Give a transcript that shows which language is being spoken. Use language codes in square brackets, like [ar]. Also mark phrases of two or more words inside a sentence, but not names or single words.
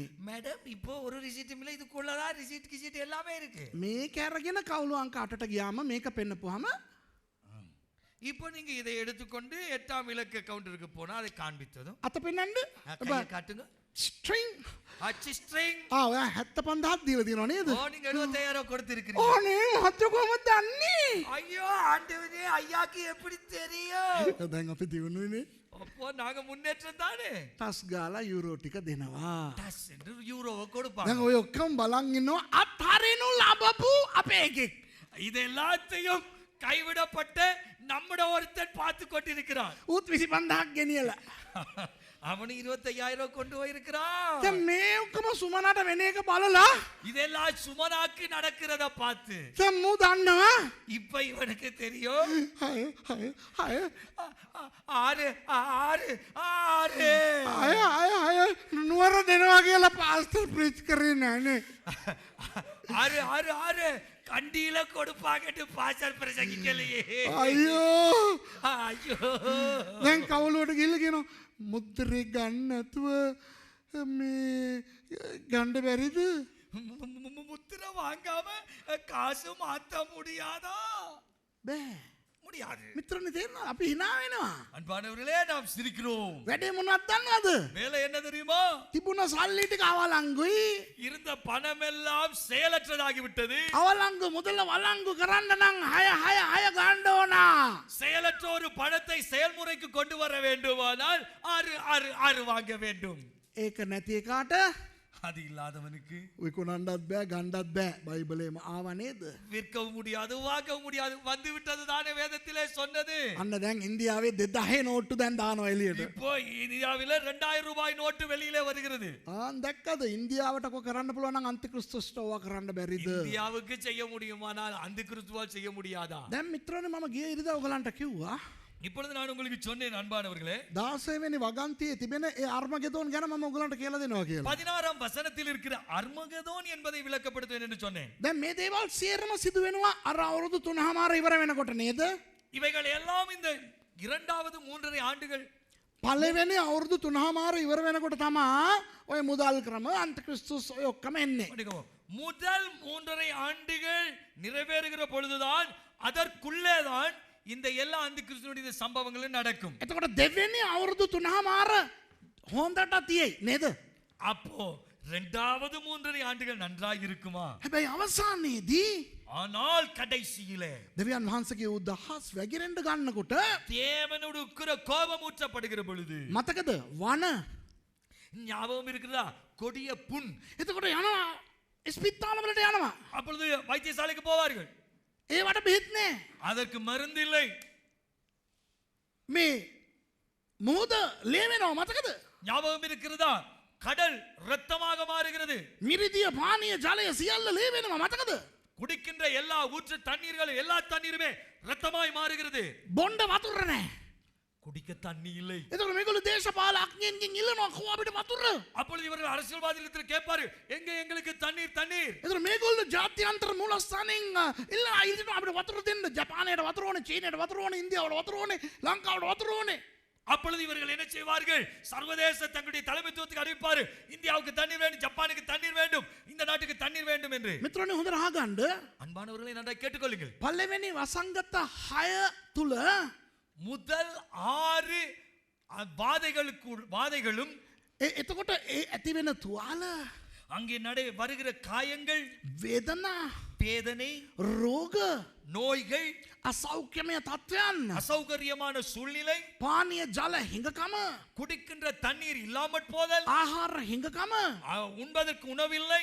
[ta] மேடம் இப்போ ஒரு ரிசிட்டும் இல்லை இதுக்குள்ளதான் ரிசிட் கிசிட் எல்லாமே இருக்கு. [si] මේක අරගෙන කවුළු අංක 8ට ගියාම මේක පෙන්නපුවාම [ta] இப்போ நீங்க இதை எடுத்துக்கொண்டு 8ஆம் இலக்க கவுண்டருக்கு போனா அதை காண்பித்ததும் [si] අත පෙන්නන්න. [ta] கையை காட்டுங்க. [si] ස්ට්‍රිං. [ta] அச்சு ஸ்ட்ரிங். [si] ඔයා 75ක් දීලා තියෙනව නේද? [ta] ஓ நீங்க 75000 கொடுத்திருக்கீங்க. [si] ඕනේ මහත්තයෝ කොහොමද දන්නේ? [ta] ஐயோ ஆண்டவனே ஐயாக்கு எப்படி தெரியும்? [si] දැන් අපි දිනුනේ. [ta] அப்போ நாங்க முன்னேற்றம் தானே. [si] ටස් ගාලා යුරෝ ටික දෙනවා. [ta] டஸ் என்று யூரோவை கொடுப்பாங்க. [si] දැන් ඔය ඔක්කොම බලන් ඉන්නවා අත්හරිනු ලබපු අපේ එකෙක්. [ta] இது எல்லாத்தையும் கைவிடப்பட்ட நம்மட ஒருத்தன் பார்த்து கொண்டிருக்கிறான். [si] ඌත් 25000ක් ගෙනියලා. [ta] அவனு 25000 கொண்டு போயிருக்கிறான். [si] දැන් මේ ඔක්කොම සුමනාට වෙන එක බලලා [ta] இதெல்லாம் சுமனாக்கு நடக்கிறத பார்த்து [si] දැන් මූ දන්නවා. [ta] இப்ப இவனுக்கு தெரியும். 6 ஆறு ஆறு ஆறு [si] අය නුවර දෙනවා කියලා පාස්ටර් ප්‍රීච් කරේ නෑනේ. [ta] ஆறு ஆறு ஆறு கண்டியில கொடுப்பாங்கட்டு பாஸ்டர் பிரசங்கிக்கலையே. [si] අයියෝ [ta] ஐயோ [si] දැන් කවුලුවට ගිහලා කියනවා මුද්දරේ ගන්න නැතුව මේ ගන්න බැරිද? [ta] முத்திரை வாங்காம காசு மாத்த முடியாதா? [si] බෑ. [ta] முடியாது. [si] මිත්‍රනේ තේරෙනවද? අපි hina වෙනවා. [ta] அன்பானவர்களே நாம் சிரிக்கிறோம். [si] වැඩේ මොනවද දන්නවද? [ta] வேலை என்ன தெரியுமா? [si] තිබුණ සල්ලි ටික අවලංගුයි. [ta] இருந்த பணம் எல்லாம் செயலற்றதாகி விட்டது. [si] අවලංගු මුදල වලංගු කරන්න නම් 6 ගන්න ඕන. [ta] செயலற்ற ஒரு பணத்தை செயல்முறைக்கு கொண்டு வர வேண்டுமானால் 6 வாங்க வேண்டும். [si] ඒක නැති එකාට [ta] அது இல்லாதவனுக்கு [si] විකුණන්නත් බෑ ගන්නත් බෑ. බයිබලේම ආව නේද? [ta] விற்கவும் முடியாது வாங்கவும் முடியாது வந்து விட்டது தானே வேதத்திலே சொன்னது. [si] අන්න දැන් ඉන්දියාවේ 2000 නෝට්ටු දැන් දානවා එළියට. [ta] இப்போ இந்தியாவில 2000 ரூபாய் நோட்டு வெளியிலே வருகிறது. [si] දැක්කද ඉන්දියාවට කො කරන්න පුළුවන් නම් අන්තික්‍රිස්තුස්ට ඕවා කරන්න බැරිද? [ta] இந்தியாவுக்கு செய்ய முடியுமானால் அந்த கிறிஸ்துவால் செய்ய முடியாதா? [si] දැන් මිත්‍රනේ මම ගිය ඉරිදා ඔයගලන්ට කිව්වා [ta] இப்பொழுது நான் உங்களுக்கு சொன்னேன் அன்பானவர்களே [si] 16 වෙනි වගන්තියේ තිබෙන ඒ අර්මගෙදෝන් ගැන මම ඔයගලන්ට කියලා දෙනවා කියලා. [ta] 16ஆம் வசனத்தில் இருக்கிற அர்மகதோன் என்பதை விளக்கப்படுத்துவேன் என்று சொன்னேன். [si] දැන් මේ දේවල් සියරම සිදු වෙනවා අර අවුරුදු 3මාර ඉවර වෙනකොට නේද? [ta] இவைகள் எல்லாம் இந்த இரண்டாவது 3.5 ஆண்டுகள் [si] පළවෙනි අවුරුදු 3මාර ඉවර වෙනකොට තමයි ඔය මුදල් ක්‍රම අන්තික්‍රිස්තුස් ඔය ඔක්කොම එන්නේ. [ta] முதல் 3.5 ஆண்டுகள் நிறைவேறுகிற பொழுதுதான் அதற்குள்ளேதான் இந்த எல்லா அந்த கிறிஸ்துவனுடைய சம்பவங்களும் நடக்கும். [si] එතකොට දෙවෙනි අවුරුදු 3මාර හොඳට තියෙයි නේද? [ta] அப்போ இரண்டாவது 3.5 ஆண்டுகள் நன்றாக இருக்குமா? [si] හැබැයි අවසානයේදී [ta] ஆனால் கடைசியிலே [si] දෙවියන් වහන්සේගේ උදහස් වැగిරෙන්න ගන්නකොට [ta] தேவனுடைய உக்கிர கோபம் ஊற்றப்படுகிற பொழுது [si] මතකද වන [ta] ஞாபகம் இருக்குதா? கொடிய புண். [si] එතකොට යනවා ස්පිත්තාලවලට යනවා. [ta] அப்பொழுது வைத்தியசாலைக்கு போவார்கள். [si] ඒවට බෙහෙත් නෑ. [ta] அதற்கு மருந்து இல்லை. [si] මේ මුහුද ලේ වෙනවා මතකද? [ta] ஞாபகம் இருக்கிறதா? கடல் இரத்தமாக மாறுகிறது. [si] මිරිදිය පානීය ජලය සියල්ල ලේ වෙනවා මතකද? [ta] குடிக்கின்ற எல்லா ஊற்று தண்ணீர்களும் எல்லா தண்ணீருமே இரத்தமாய் மாறுகிறது. [si] බොණ්ඩ වතුර නෑ. [ta] குடிக்க தண்ணி இல்லை. [si] එතකොට මේගොල්ලෝ දේශපාලඥයන්ගෙන් ඉල්ලනවා කෝ අපිට වතුර. [ta] அப்பொழுது இவர்கள் அரசியல்வாதிகளிடத்தில் கேட்பாரு, எங்க எங்களுக்கு தண்ணீர் தண்ணீர். [si] එතකොට මේගොල්ලෝ ජාත්‍යන්තර මූලස්ථානෙන් ඉල්ලනවා අපිට වතුර දෙන්න. ජපානයට වතුර ඕනේ, චීනයට වතුර ඕනේ, ඉන්දියාවට වතුර ඕනේ, ලංකාවට වතුර ඕනේ. [ta] அப்பொழுது இவர்கள் என்ன செய்வார்கள்? சர்வதேச தங்களுடைய தலைமைத்துவத்துக்கு அறிவிப்பாரு, இந்தியாவுக்கு தண்ணீர் வேண்டும், ஜப்பானுக்கு தண்ணீர் வேண்டும், இந்த நாட்டுக்கு தண்ணீர் வேண்டும் என்று. [si] මිත්‍රෝනේ හොඳට අහගන්න. [ta] அன்பானவர்களை நன்றாக கேட்டுக்கொள்ளுங்கள். [si] පළවෙනි වසංගත 6 තුල [ta] முதல் 6 வாதைகளும் [si] එතකොට ඒ ඇති වෙන තුවාල [ta] அங்கே வருகிற காயங்கள், [si] වේදනා, [ta] வேதனை, [si] රෝග, [ta] நோய்கள், [si] අසෞඛ්‍යමය තත්ත්වයන්, [ta] அசௌகரியமான சூழ்நிலை, [si] පානීය ජල හිඟකම, [ta] குடிக்கின்ற தண்ணீர் இல்லாமற் போதல், [si] ආහාර හිඟකම, [ta] உண்பதற்கு உணவில்லை.